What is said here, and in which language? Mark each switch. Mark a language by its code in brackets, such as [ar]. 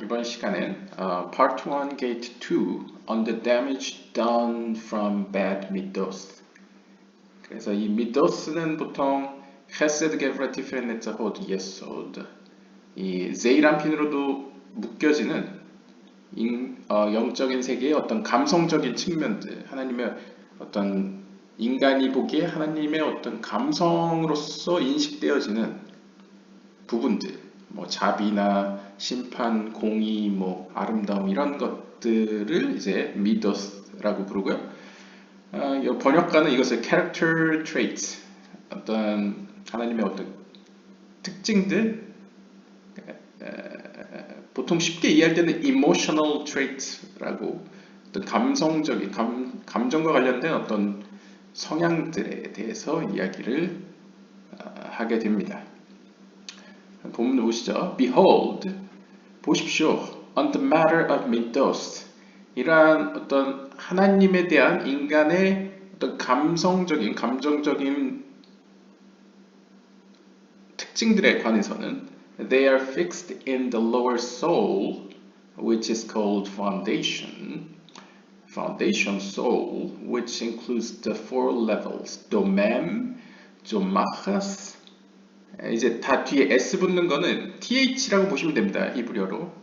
[ko] 이번 시간엔 [en] Part 1 Gate 2 on the damage done from bad midos. [ko] 그래서 이 midos는 보통 Hesed Gevurah Tiferet Hod Yesod 이 제이란핀으로도 묶여지는 영적인 세계의 어떤 감성적인 측면들, 하나님의 어떤 인간이 보기에 하나님의 어떤 감성으로서 인식되어지는 부분들, 뭐 자비나 심판, 공의, 뭐 아름다움 이런 것들을 이제 미더스라고 부르고요. 번역가는 이것을 character traits, 어떤 하나님의 어떤 특징들, 보통 쉽게 이해할 때는 emotional traits라고 어떤 감성적인 감정과 관련된 어떤 성향들에 대해서 이야기를 하게 됩니다. 본문 보시죠. [en] Behold, [ko] 보십시오. [en] On the matter of midos, [ko] 이러한 어떤 하나님에 대한 인간의 어떤 감정적인 특징들에 관해서는 [en] they are fixed in the lower soul, which is called foundation. Foundation soul, which includes the four levels, domem, zomachas. [ko] 이제 다 뒤에 S 붙는 거는 TH라고 보시면 됩니다. 히브리어로.